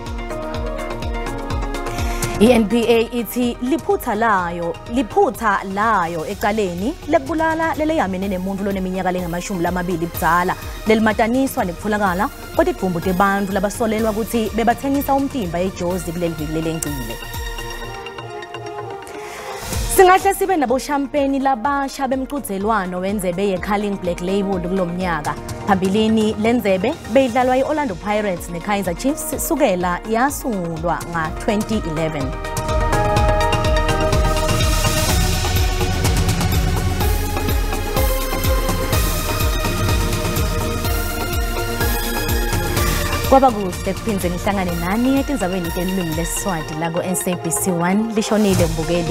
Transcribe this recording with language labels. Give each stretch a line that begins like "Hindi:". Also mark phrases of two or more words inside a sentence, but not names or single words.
Swati: I-NPA ithi liphutha layo ecaleni lekubulala leleyamene nemuntu loneminyaka lengama-20 budzala lelimataniswa nekutholakala kwetidvumbu tebantfu labasolelwa ukuthi bebathengisa umtimba eJozi kuleli viki lelencile. Singahle sibe nabo champagne labasha bemqhudelwano wenzebe ye-Culling Black Label kulomnyaka. Phambilini lenzebe beyidlalwa i-Orlando Pirates ne-Kaizer Chiefs sukela yasungulwa nga-2011. Kwaba kuhle kuphindze nihlangane nani etindzabeni telulwimi lesiSwati la ku-SABC 1 lishonile mbukeli.